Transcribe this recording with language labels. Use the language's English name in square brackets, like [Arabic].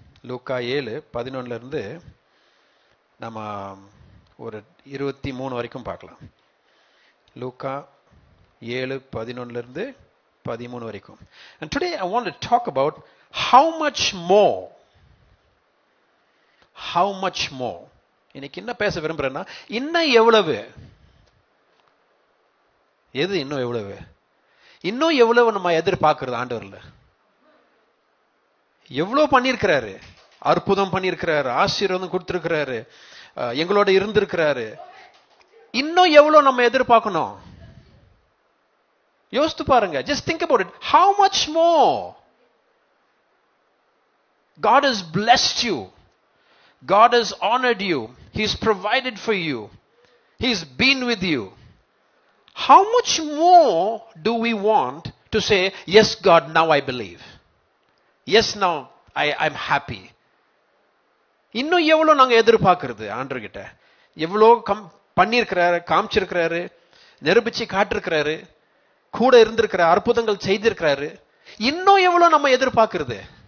[Tamil] லூக்கா 7:11 இருந்து நம்ம ஒரு 23 வரைக்கும் பார்க்கலாம். லூக்கா 7:11 இருந்து 13 வரைக்கும். [English] And today I want to talk about how much more. How much more. [Tamil] இன்னைக்கு என்ன பேச விரும்புறேன்னா, இன்னும் எவ்வளவு? எது இன்னும் எவ்வளவு? இன்னும் எவ்வளவு நம்ம எதிர்பார்க்கிறது ஆண்டவர்ல? எவ்வளவு பண்ணியிருக்கிறாரு, அற்புதம் பண்ணியிருக்கிறாரு, ஆசீர்வாதம் கொடுத்திருக்கிறாரு, எங்களோட இருந்திருக்கிறாரு. இன்னும் எவ்வளவு நம்ம எதிர்பார்க்கணும்? யோசித்து பாருங்க. [English] Just think about it. How much more? God has blessed you. God has honored you. He's provided for you. He's been with you. How much more do we want to say, yes God, now I believe. Yes, now I'm happy. [Tamil] இன்னும் எவ்வளவு நாங்க எதிர்பார்க்கிறது ஆண்டவர்கிட்ட? எவ்வளவு பண்ணியிருக்கிறாரு, காமிச்சிருக்கிறாரு, நிரூபிச்சு காட்டிருக்கிறாரு, கூட இருந்திருக்கிற அற்புதங்கள் செய்திருக்கிறாரு. இன்னும் எவ்வளவு நம்ம எதிர்பார்க்கிறது?